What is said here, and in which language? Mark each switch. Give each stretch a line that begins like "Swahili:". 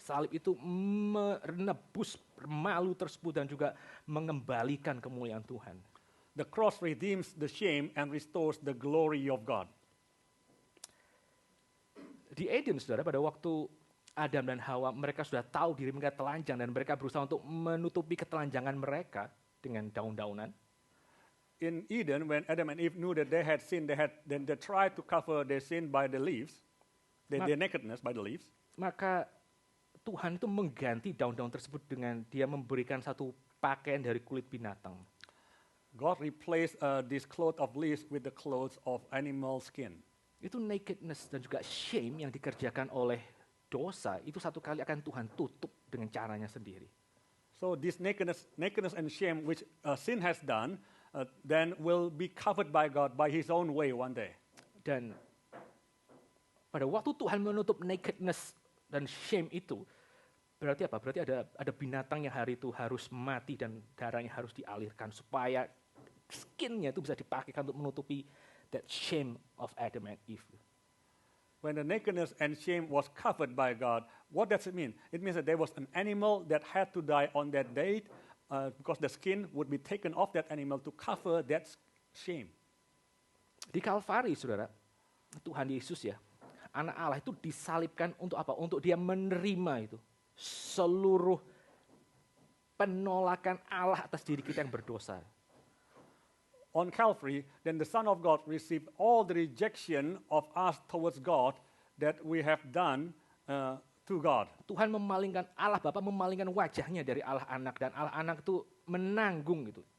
Indonesian: Salib itu menebus malu tersebut dan juga mengembalikan kemuliaan Tuhan.
English: The cross redeems the shame and restores the glory of God.
Indonesian: Di Eden, saudara, pada waktu Adam dan Hawa, mereka sudah tahu diri mereka telanjang dan mereka berusaha untuk menutupi ketelanjangan mereka dengan daun-daunan.
English: In Eden, when Adam and Eve knew that they had sinned, they tried to cover their sin by the leaves, their nakedness by the leaves.
Indonesian: Maka Tuhan itu mengganti daun-daun tersebut dengan dia memberikan satu pakaian dari kulit binatang.
English: God replaced this cloth of leaves with the clothes of animal skin.
Indonesian: Itu nakedness dan juga shame yang dikerjakan oleh dosa, itu satu kali akan Tuhan tutup dengan caranya sendiri.
English: So this nakedness and shame which sin has done, then will be covered by God by his own way one day.
Indonesian: Dan pada waktu Tuhan menutup nakedness dan shame itu, berarti apa? Berarti ada binatang yang hari itu harus mati dan darahnya harus dialirkan supaya skinnya itu bisa dipakai untuk menutupi
English: that shame of Adam and Eve. When the nakedness and shame was covered by God, what does it mean? It means that there was an animal that had to die on that day because the skin would be taken off that animal to cover that shame.
Indonesian: Di Kalvari, saudara, Tuhan Yesus ya, anak Allah itu disalibkan untuk apa? Untuk dia menerima itu seluruh penolakan Allah atas diri kita yang berdosa.
English: On Calvary, then the Son of God received all the rejection of us towards God that we have done to God.
Indonesian: Tuhan memalingkan, Allah Bapa memalingkan wajahnya dari Allah Anak, dan Allah Anak itu menanggung gitu.